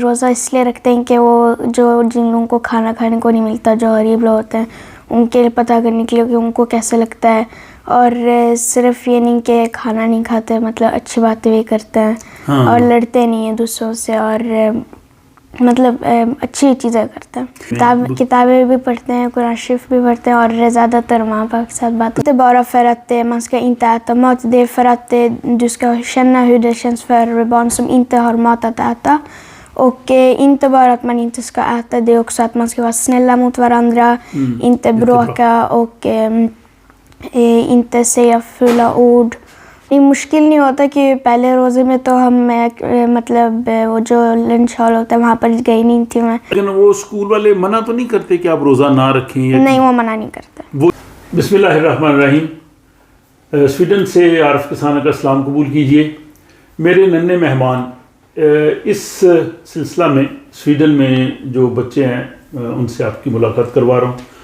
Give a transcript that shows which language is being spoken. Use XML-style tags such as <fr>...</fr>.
<ur>روزہ اس لیے رکھتے ہیں کہ وہ جو جن لوگوں کو کھانا کھانے کو نہیں ملتا، جو غریب لوگ ہوتے ہیں، ان کے لیے پتہ کرنے کے لیے کہ ان کو کیسے لگتا ہے. اور صرف یہ نہیں کہ کھانا نہیں کھاتے، مطلب اچھی باتیں بھی کرتے ہیں اور لڑتے نہیں ہیں دوسروں سے، اور مطلب اچھی چیزیں کرتے ہیں. کتابیں بھی پڑھتے ہیں، قرآن شریف بھی پڑھتے ہیں، اور زیادہ تر ماں باپ کے ساتھ بات کرتے.</ur> <sv>Bara för att man ska inte äta mat, det är för att du ska känna hur det känns för barn som inte har mat att äta. Och inte bara att man inte ska äta, det är också att man ska vara snälla mot varandra, inte bråka och inte säga fula ord.</sv> <ur>یہ مشکل نہیں ہوتا کہ پہلے روزے میں تو ہم مطلب وہ جو لنچ ہال ہوتا ہے وہاں پر گئی نہیں تھی میں. لیکن وہ اسکول والے منع تو نہیں کرتے کہ آپ روزہ نہ رکھیں؟ نہیں، وہ منع نہیں کرتے. بسم اللہ الرحمن الرحیم. سویڈن سے عارف کسانہ کا اسلام قبول کیجئے. میرے ننھے مہمان اس سلسلہ میں سویڈن میں جو بچے ہیں ان سے آپ کی ملاقات کروا رہا ہوں.</ur>